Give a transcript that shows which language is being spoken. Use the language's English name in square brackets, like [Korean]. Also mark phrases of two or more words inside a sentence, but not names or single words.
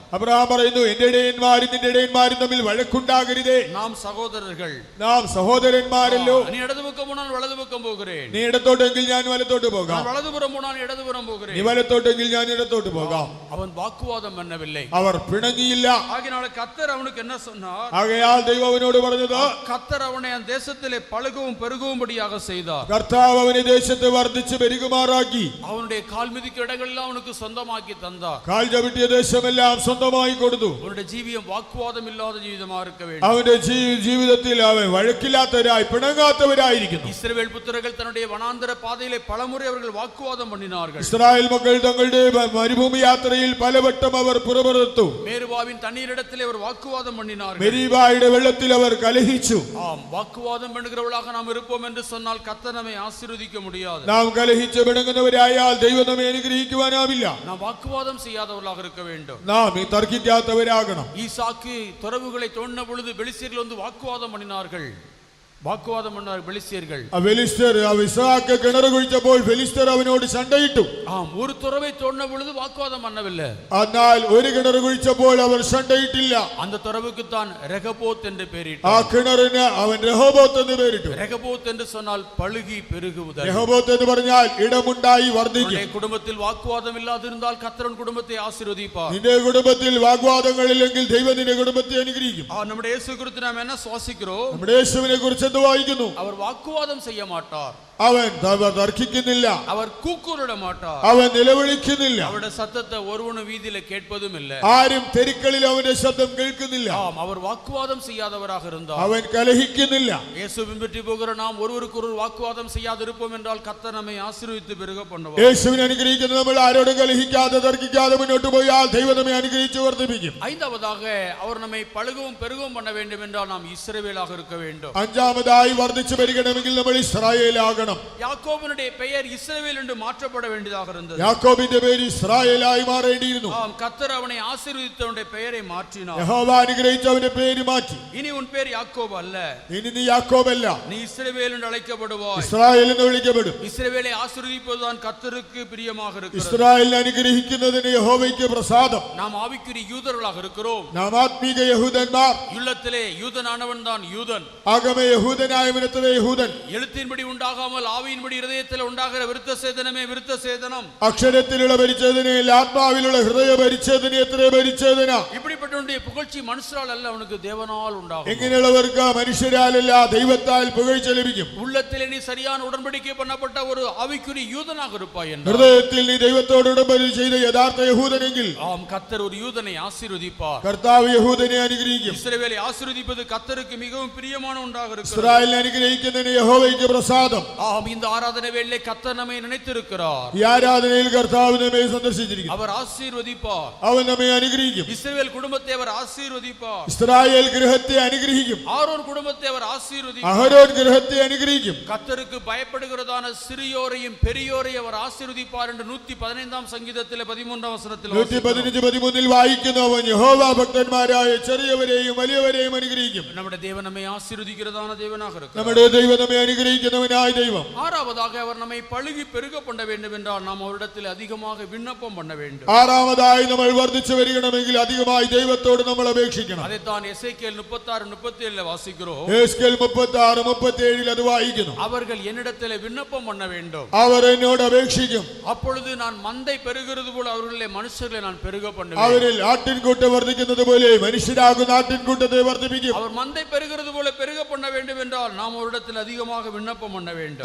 [Malayalam] അബ്രഹാം പറയുന്നു, എന്റെ ഇടയന്മാരും നിന്റെ ഇടയന്മാരും തമ്മിൽ വഴക്കുണ്ടാകരുതേ. [Tamil] நாம் സഹോദരர்கள், [Malayalam] നാം സഹോദരന്മാരല്ലോ. [Tamil] நீ இடது பக்கம் போனால் வலது பக்கம் போகிறேன், [Malayalam] നീ ഇടത്തോട്ടെങ്കിൽ ഞാൻ വലത്തോട്ട് പോകാം, [Tamil] நான் வலதுபுறம் போனால் இடதுபுறம் போகிறேன். [Malayalam] നീ വലത്തോട്ടെങ്കിൽ ഞാൻ ഇടത്തോട്ട് പോകാം. [Tamil] அவன் வாக்குவாதம் பண்ணவில்லை. [Malayalam] അവർ പിണങ്ങിയില്ല. [Tamil] ஆகினால கர்த்தர் அவனுக்கு என்ன சொன்னார்? [Malayalam] ആകയാൽ ദൈവം അവനോട് പറഞ്ഞത്, [Tamil] கர்த்தர் அவனை அந்த தேசத்திலே பழுகவும் பெருகும்படியாக செய்தார். [Malayalam] കർത്താവ് അവനെ ദേശത്ത് വർദ്ധിച്ച് പെരുകുമാറാക്കി. [Tamil] அவனுடைய கால் மிதிக்கும் இடங்களெல்லாம் அவனுக்கு சொந்தமாக்கி தந்தார். [Malayalam] കാൽ ചവിട്ടിയ ദേശമെല്ലാം സ്വന്തമായി കൊടുത്തു. [Tamil] அவனுடைய ஜீவியம் வாக்குவாதம் இல்லாத ஜீவிதமா இருக்க வேண்டும். [Malayalam] അവന്റെ ജീവിതത്തിൽ അവൻ വഴക്കില്ലാത്തവരായി പിണങ്ങാത്തവരായിരിക്കുന്നു. [Tamil] இஸ்ரவேல் புத்திரர்கள் தன்னுடைய வனாந்தர பாதையிலே பலமுறை அவர்கள் வாக்குவாதம் பண்ணினார்கள். [Malayalam] ഇസ്രായേൽ മക്കൾ തങ്ങളുടെ മരുഭൂമി യാത്രയിൽ പലവട്ടം അവർ പുറപ്പെടുത്തു. [Tamil] மேருபாவின் தண்ணீரிடத்திலே அவர் வாக்குவாதம் பண்ணினார்கள். [Malayalam] മെരീബായുടെ വെള്ളത്തിൽ അവർ കലഹിച്ചു. [Tamil] ஆம், வாக்குவாதம் பண்ணுகிறவர்களாக நாம் இருப்போம் என்று சொன்னால் கர்த்தர் நம்மை ஆசீர்வதிக்க முடியாது. [Malayalam] നാം കലഹിച്ച് പിണങ്ങുന്നവരായാൽ ദൈവം നമ്മെ അനുഗ്രഹിക്കുവാനാവില്ല. [Tamil] நாம் வாக்குவாதம் செய்யாதவர்களாக இருக்க வேண்டும். [Malayalam] നാം ഈ തർക്കിക്കാത്തവരാകണം. [Tamil] ஈசாக்கு துறவுகளை தோண்டின பொழுது பெலிஸ்தர்கள் வந்து வாக்குவாதம் பண்ணினார்கள். വാഗ്വാദം பண்ணார் பெலிஸ்தியர்கள். பெலிஸ்தர் இசாக்கு கிணறு குழிச்சപ്പോൾ பெலிஸ்தர் அவனோடு சண்டையிட்டு ஒரு துறவை தோண்ட பொழுது வாக்குவாதம் பண்ணவில்லை. ஆனால் ஒரு கிணறு குழிச்சപ്പോൾ அவர் சண்டையிட்டிല്ല. அந்த துறவுக்கு தான் ரெகபோத் என்று பெயரிட்டார். [Malayalam] ആ കിണറിന് അവൻ രഹോബോത്ത് എന്ന് പേരിട്ടു. [Tamil] ரெகபோத் என்று சொன்னால் பழுகி பெருகுவது. [Malayalam] രഹോബോത്ത് എന്ന് പറഞ്ഞാൽ ഇടമുണ്ടായി വർദ്ധിക്കും. [Tamil] குடும்பத்தில் வாக்குவாதம் இல்லாதிருந்தால் கர்த்தர் குடும்பத்தை ஆசீர்வதிப்பார். [Malayalam] നിന്റെ കുടുംബത്തിൽ വാഗ്വാദങ്ങളില്ലെങ്കിൽ ദൈവം നിന്റെ കുടുംബത്തെ അനുഗ്രഹിക്കും. നമ്മുടെ യേശുவை [Tamil] குறித்து நாம் என்ன சுவாசிக்கிறோம்? [Malayalam] നമ്മുടെ യേശുവിനെ കുറിച്ച് എന്ത് വായിക്കുന്നു? [Tamil] அவர் வாக்குவாதம் செய்ய மாட்டார். [Malayalam] അവൻ തർക്കിക്കുന്നില്ല. [Tamil] அவர் கூக்குரலிட மாட்டார். [Malayalam] അവൻ നിലവിളിക്കുന്നില്ല. [Tamil] அவருடைய சத்தத்தை ஒருவனும் வீதியில கேட்பதும் இல்லை. [Malayalam] ആരും തെരുക്കളിൽ അവന്റെ ശബ്ദം കേൾക്കുന്നില്ല. [Tamil] அவர் வாக்குவாதம் செய்யாதவராக இருந்தார். [Malayalam] അവൻ കലഹിക്കുന്നില്ല. [Tamil] இயேசு பின்பற்றி போகிற நாம் ஒருவருக்கொருவர் வாக்குவாதம் செய்யாதிருப்போம் என்றால் கர்த்தர் நம்மை ஆசீர்வதித்து பெருக பண்ணுவார். [Malayalam] യേശുവിനെ അനുഗ്രഹിക്കുന്ന നമ്മൾ ആരോടും കലഹിക്കാതെ തർക്കിക്കാതെ മുന്നോട്ട് പോയാൽ ദൈവം നമ്മെ അനുഗ്രഹിച്ച് വർദ്ധിപ്പിക്കും. [Tamil] ஐந்தாவதாக அவர் நம்மை பழுகவும் பெருகவும் பண்ண வேண்டும் என்றால் நாம் இஸ்ரவேலாக இருக்க வேண்டும். [Malayalam] അഞ്ചാമതായി വർദ്ധിച്ചു വരികണമെങ്കിൽ നമ്മൾ ഇസ്രായേലാകണം. [Tamil] யாக்கோபினுடைய பெயர் இஸ்ரவேல் என்று மாற்றப்பட வேண்டியதாக இருந்தது. [Malayalam] യാക്കോബിന്റെ പേര് ഇസ്രായേലായി മാറേണ്ടിയിരുന്നു. [Tamil] கர்த்தர் அவனை ஆசீர்வதித்தவனுடைய பெயரை மாற்றினார். [Malayalam] യഹോവ അനുഗ്രഹിച്ച് അവന്റെ പേര് മാറ്റി. [Tamil] இனி உன் பேர் யாக்கோபு அல்ல, [Malayalam] ഇനി നീ യാക്കോബല്ല, [Tamil] நீ இஸ்ரவேல் என்று அழைக்கப்படுவாய். [Malayalam] ഇസ്രായേൽ എന്ന് വിളിക്കപ്പെടും. [Tamil] இஸ்ரவேலை ஆசீர்வதிப்பதுதான் கர்த்தருக்கு பிரியமாக இருக்கிறது. [Malayalam] ഇസ്രായേലിനെ അനുഗ്രഹിക്കുന്നതിന് യഹോവയ്ക്ക് പ്രസാദം. [Tamil] நாம் ஆவிக்குரிய யூதர்களாக இருக்கிறோம். [Malayalam] നാം ആത്മീക യഹൂദന്മാർ. [Tamil] உள்ளத்திலே யூதனானவன் தான் யூதன். [Malayalam] ആഗമ യഹൂദനായവനത്രേ യഹൂദൻ. [Tamil] எழுத்தின்படி உண்டாகாமல் ஆவியின்படி இருதயத்தில் உண்டாகிற விருத்த சேதனமே விருத்த சேதனம். [Malayalam] അക്ഷരത്തിലുള്ള പരിച്ഛേദനയിൽ ആത്മാവിലുള്ള ഹൃദയ പരിച്ഛേദന എത്ര പരിച്ഛേദന. [Tamil] இப்படிப்பட்டவனுடைய புகழ்ச்சி மனுஷரால் அல்ல, அவனுக்கு தேவனால் உண்டாகும். [Malayalam] എങ്ങനെയുള്ളവർക്ക് മനുഷ്യരാലല്ല ദൈവത്താൽ പുകഴ്ച ലഭിക്കും. [Tamil] உள்ளத்திலே நீ சரியான உடன்படிக்கை பண்ணப்பட்ட ஒரு ஆவிக்குரிய யூதனாக இருப்பாய் என்றால், [Malayalam] ഹൃദയത്തിൽ നീ ദൈവത്തോട് ഉടമ്പടി ചെയ്ത യഥാർത്ഥ യഹൂദനെങ്കിൽ [Tamil] கர்த்தர் ஒரு யூதனை ஆசீர்வதிப்பார். [Malayalam] കർത്താവ് യഹൂദനെ അനുഗ്രഹിക്കും. [Tamil] இஸ்ரவேலை ஆசீர்வதிப்பது கர்த்தருக்கு மிகவும் பிரியமான ஒன்றாக இருக்கிறது. [Malayalam] ഇസ്രായേലിനെ അനുഗ്രഹിക്കുന്നതിന് യഹോവയ്ക്ക് പ്രസാദം. [Tamil] இந்த ஆராதனை வேளையிலே கர்த்தர் நம்மை நினைத்திருக்கிறார். [Malayalam] ഈ ആരാധനയിൽ കർത്താവ് നമ്മെ സന്ദർശിച്ചിരിക്കുന്നു. [Tamil] அவர் ஆசீர்வதிப்பார். [Malayalam] അവൻ നമ്മെ അനുഗ്രഹിക്കും. [Tamil] இஸ்ரவேல் குடும்பத்தை அவர் ஆசீர்வதிப்பார். [Malayalam] ഇസ്രായേൽ ഗൃഹത്തെ അനുഗ്രഹിക്കും. [Tamil] ஆரோன் குடும்பத்தை அவர் ஆசீர்வதிப்பார். [Malayalam] അഹരോൻ ഗൃഹത്തെ അനുഗ്രഹിക്കും. [Tamil] கர்த்தருக்கு பயப்படுகிறதான சிறியோரையும் பெரியோரையும் அவர் ஆசீர்வதிப்பார் என்று 115 சங்கீதத்திலே 13 வசனத்தில் [Malayalam] 115-13 വായിക്കുന്നു. അവൻ യഹോവ ഭക്തന്മാരായ ചെറിയവരെയും വലിയവരെയും അനുഗ്രഹിക്കും. [Tamil] நம்முடைய தேவன் நம்மை ஆசீர்வதிக்கிறதான தேவனாக இருக்கிறார். [Malayalam] നമ്മുടെ ദൈവം നമ്മെ അനുഗ്രഹിക്കുന്നവനായ ദൈവം. [Tamil] ஆறாவதாக அவர் நம்மை பழுகி பெருக பண்ண வேண்டும் என்றால் நாம் அவரிடத்தில் அதிகமாக விண்ணப்பம் பண்ண வேண்டும். [Malayalam] ആറാമതായി നമ്മൾ വർദ്ധിച്ചു വരികണമെങ്കിൽ അധികമായി ദൈവത്തോട് നമ്മൾ അപേക്ഷിക്കണം. [Tamil] அதைத்தான் எசேக்கியேல் 36-37 வாசிக்கிறோம். [Malayalam] എസ്കേൽ 36-37 അത് വായിക്കുന്നു. [Tamil] அவர்கள் என்னிடத்தில் விண்ணப்பம் பண்ண வேண்டும். [Malayalam] അവർ എന്നോട് അപേക്ഷിക്കും. [Tamil] அப்பொழுது நான் மந்தை பெருகிறது போல அவர்களிலே மனுஷர்களை நான் பெருக பண்ணுவேன். [Malayalam] അവരിൽ ആട്ടിൻകൂട്ടം വർദ്ധിക്കുന്നത് പോലെ മനുഷ്യരാകുന്ന ആട്ടിൻകൂട്ടത്തെ വർദ്ധിപ്പിക്കും. [Tamil] அவர் மந்தை பெருகிறது போல பெருக பண்ண வேண்டும் என்றால் நாம் அவரிடத்தில் அதிகமாக விண்ணப்பம் பண்ண வேண்டும்.